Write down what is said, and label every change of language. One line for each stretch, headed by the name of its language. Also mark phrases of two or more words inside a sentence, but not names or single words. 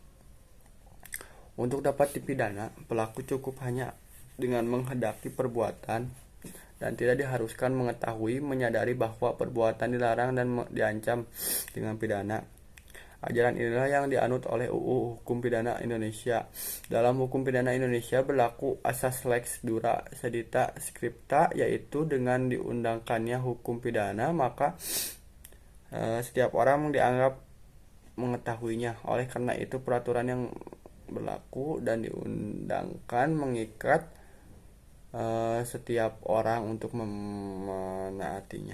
Indonesian: Untuk dapat dipidana, pelaku cukup hanya dengan menghendaki perbuatan dan tidak diharuskan mengetahui, menyadari bahwa perbuatan dilarang dan diancam dengan pidana. Ajaran inilah yang dianut oleh UU Hukum Pidana Indonesia. Dalam Hukum Pidana Indonesia berlaku asas
Latin: lex dura sedita scripta,
Indonesian: yaitu dengan diundangkannya hukum pidana maka setiap orang dianggap mengetahuinya. Oleh karena itu peraturan yang berlaku dan diundangkan mengikat setiap orang untuk menaatinya.